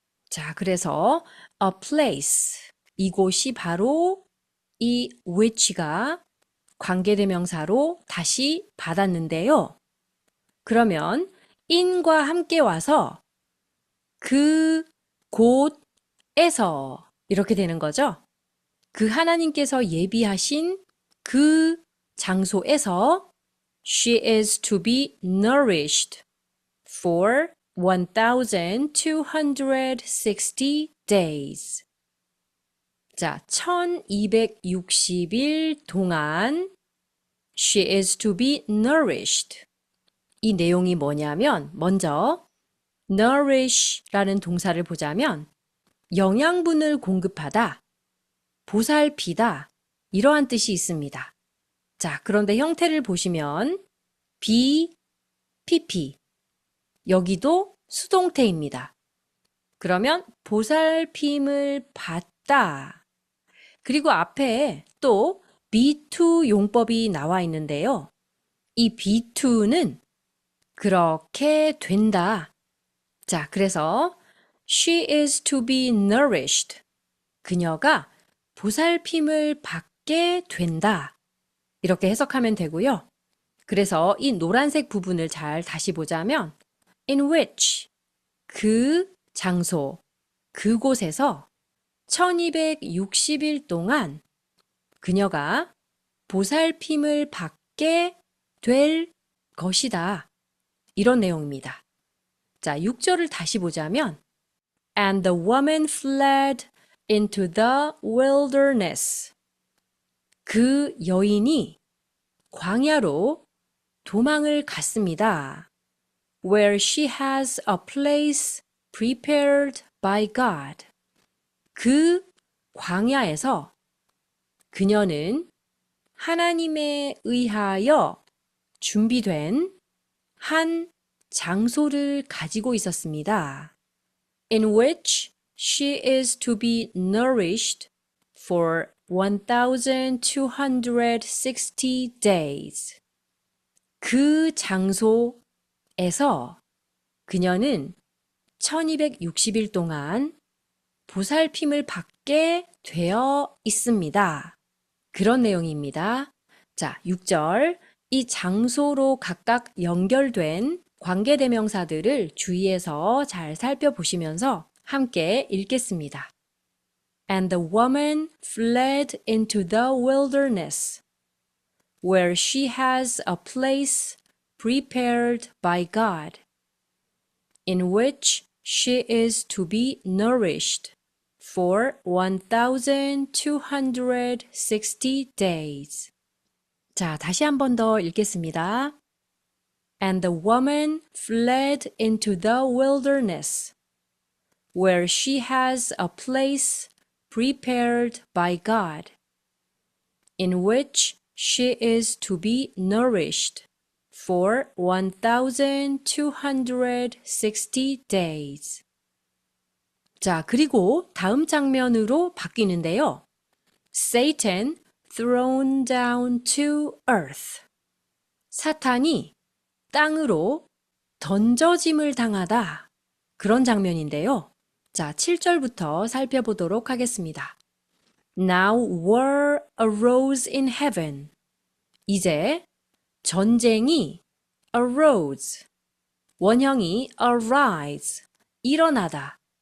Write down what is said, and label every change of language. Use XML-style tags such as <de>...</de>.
<ko>자, 그래서</ko> <en>a place,</en> <ko>이곳이 바로 이 which가 관계대명사로 다시 받았는데요. 그러면 in과 함께 와서 그 곳에서 이렇게 되는 거죠. 그 하나님께서 예비하신 그 장소에서</ko> <en>she is to be nourished for 1260 days.</en> <ko>자, 1260일 동안</ko> <en>she is to be nourished.</en> <ko>이 내용이 뭐냐면 먼저 nourish라는 동사를 보자면 영양분을 공급하다, 보살피다 이러한 뜻이 있습니다. 자, 그런데 형태를 보시면 be, pp 여기도 수동태입니다. 그러면 보살핌을 받다. 그리고 앞에 또 be2 용법이 나와 있는데요. 이 be2는 그렇게 된다. 자, 그래서</ko> <en>she is to be nourished.</en> <ko>그녀가 보살핌을 받게 된다. 이렇게 해석하면 되고요. 그래서 이 노란색 부분을 잘 다시 보자면</ko> <en>in which</en> <ko>그 장소, 그곳에서 1260일 동안 그녀가 보살핌을 받게 될 것이다. 이런 내용입니다. 자, 6절을 다시 보자면</ko> <en>And the woman fled into the wilderness.</en> <ko>그 여인이 광야로 도망을 갔습니다.</ko> <en>Where she has a place prepared by God.</en> <ko>그 광야에서 그녀는 하나님에 의하여 준비된 한 장소를 가지고 있었습니다.</ko> <en>In which she is to be nourished for 1260 days.</en> <ko>그 장소에서 그녀는 1260일 동안 보살핌을 받게 되어 있습니다. 그런 내용입니다. 자, 6절. 이 장소로 각각 연결된 관계대명사들을 주의해서 잘 살펴보시면서 함께 읽겠습니다.</ko> <en>And the woman fled into the wilderness, where she has a place prepared by God, in which she is to be nourished for 1260 days.</en> <ko>자, 다시 한 번 더 읽겠습니다.</ko> <en>And the woman fled into the wilderness, where she has a place prepared by God, in which she is to be nourished for 1260 days.</en> <ko>자, 그리고 다음 장면으로 바뀌는데요.</ko> <en>Satan thrown down to earth.</en> <ko>사탄이 땅으로 던져짐을 당하다. 그런 장면인데요. 자, 7절부터 살펴보도록 하겠습니다.</ko> <en>Now war arose in heaven.</en> <ko>이제 전쟁이 arose, 원형이 arise, 일어나다.</ko>